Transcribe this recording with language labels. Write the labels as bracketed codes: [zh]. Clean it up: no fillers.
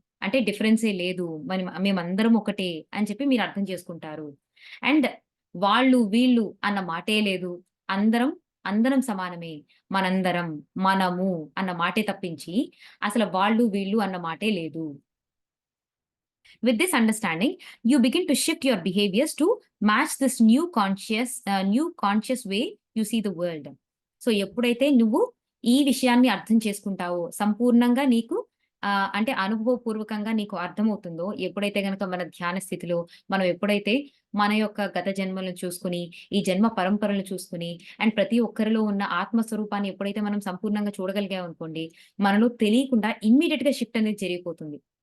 [te] అంటే డిఫరెన్సే లేదు. మేమందరం ఒకటే అని చెప్పి మీరు అర్థం చేసుకుంటారు. అండ్ వాళ్ళు, వీళ్ళు అన్న మాటే లేదు. అందరం, అందరం సమానమే. మనందరం, మనము అన్న మాటే తప్పించి అసలు వాళ్ళు, వీళ్ళు అన్న మాటే లేదు. [en] With this understanding, you begin to shift your behaviors to match this new conscious way you see the world. [te] So ఎప్పుడైతే నువ్వు ఈ విషయాన్ని అర్థం చేసుకుంటావో, సంపూర్ణంగా నీకు అంటే అనుభవపూర్వకంగా నీకు అర్థమవుతుందో, ఎప్పుడైతే గనక మన ధ్యాన స్థితిలో మనం ఎప్పుడైతే మన యొక్క గత జన్మలను చూసుకొని, ఈ జన్మ పరంపరలు చూసుకొని, అండ్ ప్రతి ఒక్కరిలో ఉన్న ఆత్మ స్వరూపాన్ని ఎప్పుడైతే మనం సంపూర్ణంగా చూడగలిగామనుకోండి, మనలో తెలియకుండా ఇమ్మీడియేట్‌గా షిఫ్ట్ అనేది జరిగిపోతుంది.